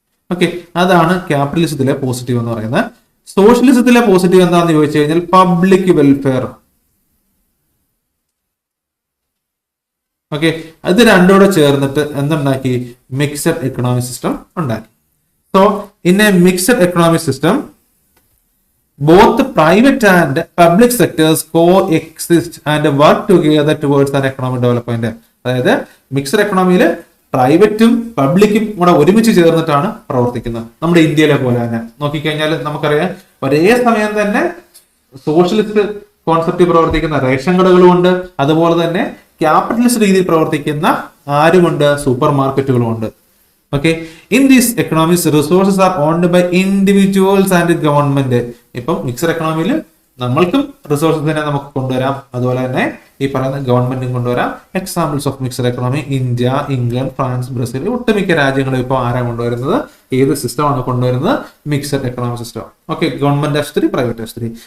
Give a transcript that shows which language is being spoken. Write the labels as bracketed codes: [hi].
[ml] Okay, അതാണ് ക്യാപിറ്റലിസത്തിലെ positive എന്ന് പറയുന്നത്. സോഷ്യലിസത്തിലെ പോസിറ്റീവ് എന്താണെന്ന് ചോദിച്ചു കഴിഞ്ഞാൽ പബ്ലിക് വെൽഫെയർ. ഓക്കെ, അത് രണ്ടുകൂടെ ചേർന്നിട്ട് എന്തുണ്ടാക്കി? മിക്സഡ് എക്കണോമിക് സിസ്റ്റം ഉണ്ടാക്കി. [en] So in a mixed economic system both private and public sectors coexist and work together towards an economic development. [ml] അതായത് മിക്സഡ് എക്കണോമിയിൽ പ്രൈവറ്റും പബ്ലിക്കും കൂടെ ഒരുമിച്ച് ചേർന്നിട്ടാണ് പ്രവർത്തിക്കുന്നത്. നമ്മുടെ ഇന്ത്യയിലെ പോലെ തന്നെ നോക്കിക്കഴിഞ്ഞാൽ നമുക്കറിയാം, ഒരേ സമയം തന്നെ സോഷ്യലിസ്റ്റ് കോൺസെപ്റ്റ് പ്രവർത്തിക്കുന്ന റേഷൻ കടകളുമുണ്ട്, അതുപോലെ തന്നെ ക്യാപിറ്റലിസ്റ്റ് രീതിയിൽ പ്രവർത്തിക്കുന്ന ആരുമുണ്ട്, super മാർക്കറ്റുകളുമുണ്ട്. [en] Okay, in these economies, resources are owned by individuals and government. [ml] ഇപ്പം മിക്സഡ് എക്കണോമിയിൽ നമ്മൾക്കും റിസോഴ്സസ് തന്നെ നമുക്ക് കൊണ്ടുവരാം, അതുപോലെ തന്നെ ഈ പറയുന്ന ഗവൺമെന്റും കൊണ്ടുവരാം. [en] examples of mixed economy: [ml] India, England, France, Brazil, ഒട്ടുമിക്ക രാജ്യങ്ങളും ഇപ്പോൾ ആരാണ് കൊണ്ടുവരുന്നത്? ഏത് സിസ്റ്റമാണ് കൊണ്ടുവരുന്നത്? Mixed economic system. Okay, government ആശുപത്രി, പ്രൈവറ്റ് ആശുപത്രി.